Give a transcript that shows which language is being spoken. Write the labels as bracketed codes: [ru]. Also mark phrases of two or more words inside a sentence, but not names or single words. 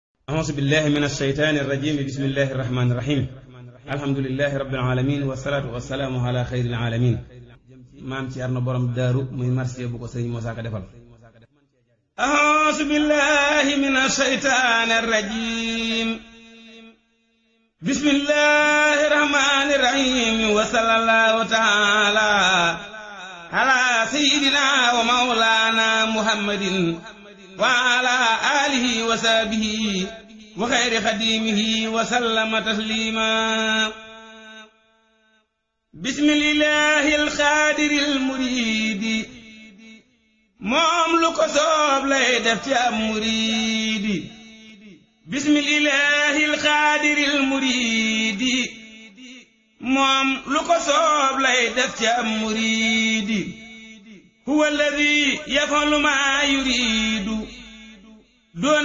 [ar] أعوذ بالله من الشيطان الرجيم بسم الله الرحمن الرحيم الحمد لله رب العالمين والصلاة والسلام على خير العالمين [wo] maam Cerno borom daaru muy marché bu ko sëriñ Moussa Ka defal [ar] أعوذ بالله من الشيطان الرجيم بسم الله الرحمن الرحيم وصلى الله تعالى على سيدنا ومولانا محمد وعلى آله وصحبه وخير خديمه وسلم تسليما بسم الله القادر المريد [wo] moom lu ko soob lay def ci am muriidi [ar] بسم الله القادر المريد [wo] moom lu ko soob lay def ci am muriidi [ar] هو الذي يفعل ما يريد [wo] doona